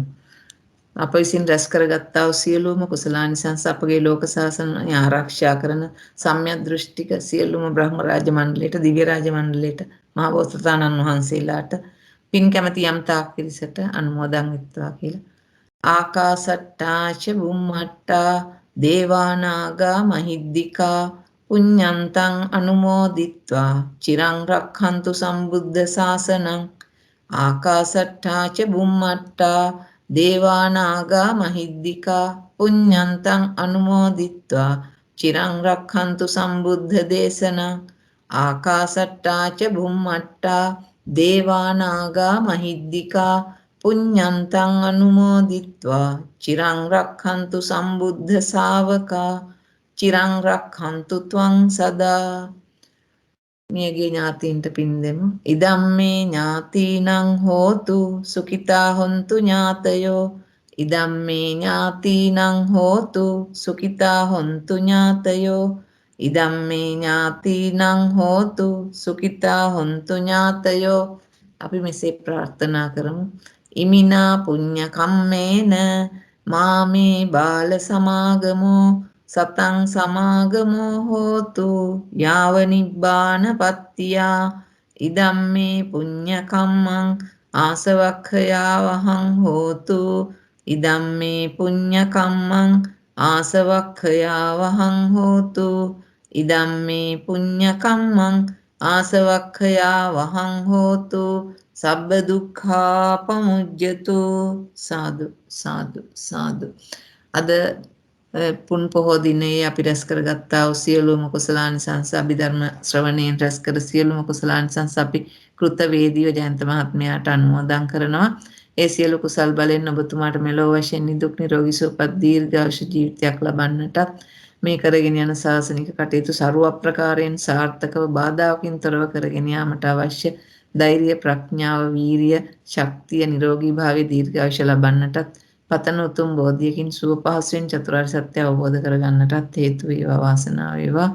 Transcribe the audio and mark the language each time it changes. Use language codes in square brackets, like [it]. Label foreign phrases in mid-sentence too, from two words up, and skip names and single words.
[si] අප විසින් රැස් කරගත්තා වූ සියලුම කුසලානිසංස අපගේ ලෝක සාසනය ආරක්ෂා කරන සම්‍යක් දෘෂ්ටික සියලුම බ්‍රහ්ම රාජ මණ්ඩලයට, දිව්‍ය රාජ මණ්ඩලයට, මහා බෝසතාණන් වහන්සේලාට පින් කැමැති යම් තාක් පිරිසට අනුමෝදන් වෙත්වා කියලා. [pi] ආකාසට්ටාච බුම්මට්ටා දේවානාගා මහිද්దికා පුඤ්ඤන්තං අනුමෝදිත්වා චිරං රක්ඛන්තු සම්බුද්ධ ශාසනං. ආකාසට්ටාච බුම්මට්ටා දේවානාගා මහිද්దికා පුඤ්ඤන්තං අනුමෝදිත්වා චිරං රක්ඛන්තු සම්බුද්ධ දේශනං. ආකාසට්ටාච බුම්මට්ටා දේවානාගා මහිද්దికා පුඤ්ඤන්තං අනුමෝදිත්වා චිරං රක්ඛන්තු සම්බුද්ධ ශාවකා චිරං රක්ඛන්තු ත්වං සදා. [si] මියගේ ඥාතීන්ට පින් දෙමු. [pi] ඉදම්මේ ඥාතීනං හෝතු සුඛිතා හොන්තු ඥාතයෝ. ඉදම්මේ ඥාතීනං හෝතු සුඛිතා හොන්තු ඥාතයෝ. ඉදම්මේ ඥාතීනං හෝතු සුඛිතා හොන්තු ඥාතයෝ. [si] අපි මෙසේ ප්‍රාර්ථනා කරමු. [pi] ඉමිනා පුඤ්ඤ කම්මේන මාමේ බාල සමාගමෝ සතං සමාගමෝ හෝතු යාව නිබ්බාන පත්තියා. ඉදම්මේ පුඤ්ඤ කම්මං ආසවක්ඛයා වහං හෝතු. ඉදම්මේ පුඤ්ඤ කම්මං ආසවක්ඛයා වහං හෝතු. ඉදම්මේ පුඤ්ඤ කම්මං ආසවක්ඛයා වහං හෝතු. සබ්බ දුක්ඛා පමුජ්ජතු. සාදු සාදු සාදු. [si] අද පුන් පොහෝ දිනේ අපි රැස් කරගත්තා වූ සියලුම කුසලානිසංස අභිධර්ම ශ්‍රවණයෙන් රැස් කර සියලුම කුසලානිසංස අපි කෘතවේදීව ජයන්ත මහත්මයාට අනුමෝදන් කරනවා. ඒ සියලු කුසල් බලෙන් ඔබතුමාට මෙලොව වශයෙන් නිදුක් නිරෝගී සුවපත් දීර්ඝායුෂ ජීවිතයක් ලබන්නටත් මේ කරගෙන යන ශාසනික කටයුතු ਸਰව ප්‍රකාරයෙන් සාර්ථකව බාධාකින් තොරව කරගෙන යාමට අවශ්‍ය ධෛර්ය, ප්‍රඥාව, වීරිය, ශක්තිය, නිරෝගී භාවය, දීර්ඝායුෂ ලබන්නටත් පතන උතුම් බෝධියකින් සුව පහසුවෙන් චතුරාර්ය සත්‍ය අවබෝධ කරගන්නටත් හේතු වේවා, වාසනාව වේවා.